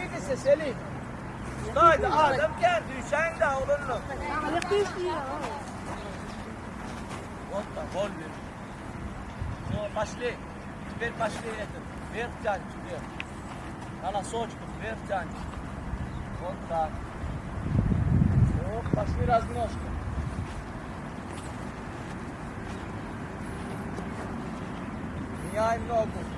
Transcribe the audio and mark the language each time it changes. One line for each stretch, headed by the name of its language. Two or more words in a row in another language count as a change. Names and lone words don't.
Turkish: neyse Selim. Haydi adam geldi. Sen de oğlum. Volta, gol ver.
Russian: No, пошли. Теперь пошли это. Вверх тянешь, вверх. На носочках, вверх тянешь. Вот так. Оп, пошли размножка. Меняем ногу.